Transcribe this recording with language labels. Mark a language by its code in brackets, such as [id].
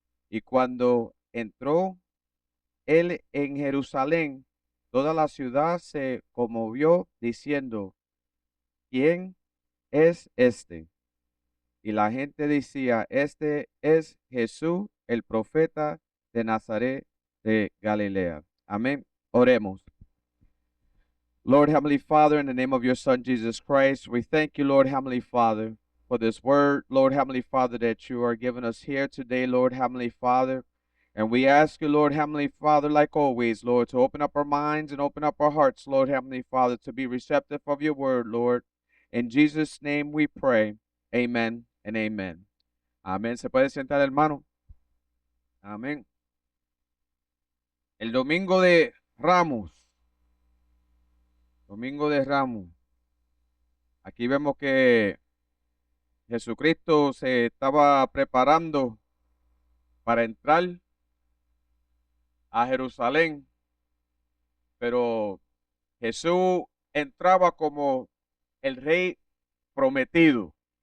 [es] Y cuando entró él en Jerusalén, toda la ciudad se conmovió diciendo, ¿quién es este? Y la gente decía, este es Jesús, el profeta de Nazaret de Galilea. Amén. Oremos. [en] Lord Heavenly Father, in the name of your Son Jesus Christ, we thank you, Lord Heavenly Father, for this word, Lord Heavenly Father, that you are giving us here today, Lord Heavenly Father. And we ask you, Lord Heavenly Father, like always, Lord, to open up our minds and open up our hearts, Lord Heavenly Father, to be receptive of your word, Lord. In Jesus' name we pray. Amen and amen. Amén. [es] ¿Se puede sentar, hermano? Amén. El domingo de Ramos. Domingo de Ramos. Aquí vemos que Jesucristo se estaba preparando para entrar a Jerusalén, pero Jesús entraba como el rey prometido.